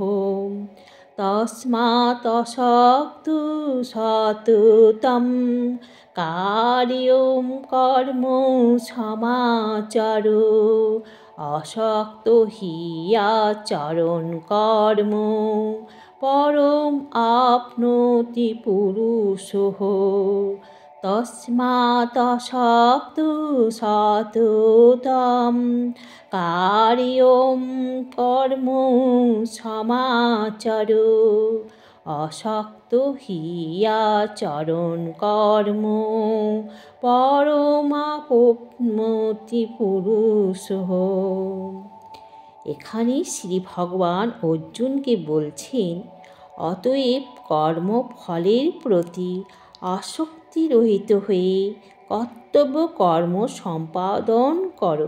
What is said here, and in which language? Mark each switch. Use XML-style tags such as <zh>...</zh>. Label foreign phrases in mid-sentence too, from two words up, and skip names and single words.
<sa>तस्मात् असक्तो सततं कार्यं कर्म समाचरो असक्तो हि आचरन् कर्म परम् आप्नोति पुरुषः। তস্মাৎ অশক্তো সততম কার্যং কর্ম সমাচর। অশক্ত হি আচরণ কর্ম পরমাপ্নোতি পুরুষঃ।</sa> <bn>এখানে শ্রী ভগবান অর্জুনকে বলছেন, অতএব কর্মফলের প্রতি আসক্তি রহিত হয়ে কর্তব্য কর্ম সম্পাদন করো।</bn>